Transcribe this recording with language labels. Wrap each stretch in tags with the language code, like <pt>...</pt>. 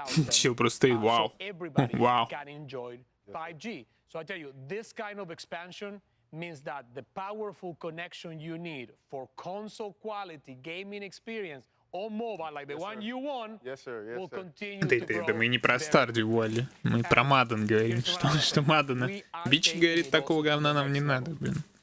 <ru>Чел просто стоит, вау, вау.</ru> <en>5G. So I tell you, this kind of expansion means that the powerful connection you need for console quality gaming experience on mobile, like the one you want, will continue to grow.</en> <ru>Да мы не про Stardew Valley, мы про Madden говорим. Что Madden? Бич говорит, такого говна нам не надо, блин.</ru>